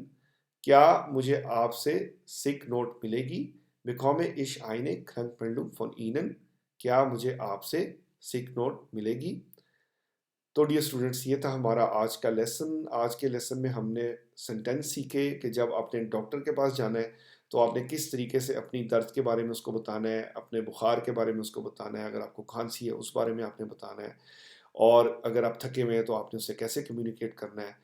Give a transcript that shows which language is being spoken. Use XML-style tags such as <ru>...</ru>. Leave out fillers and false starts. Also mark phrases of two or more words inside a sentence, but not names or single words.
<hi>क्या मुझे आपसे</hi> <en>sick note</en> <hi>मिलेगी?</hi> <de>Bekomme ich eine Krankmeldung von Ihnen?</de> <hi>क्या मुझे आपसे</hi> <en>sick note</en> <hi>मिलेगी? तो</hi> <en>dear students,</en> <hi>ये था हमारा आज का लेसन। आज के लेसन में हमने सेंटेंस सीखे कि जब आपने डॉक्टर के पास जाना है तो आपने किस तरीके से अपनी दर्द के बारे में उसको बताना है, अपने बुखार के बारे में उसको बताना है, अगर आपको खांसी है उस बारे में आपने बताना है, और अगर आप थके हुए हैं तो आपने उससे कैसे कम्युनिकेट करना है।</hi>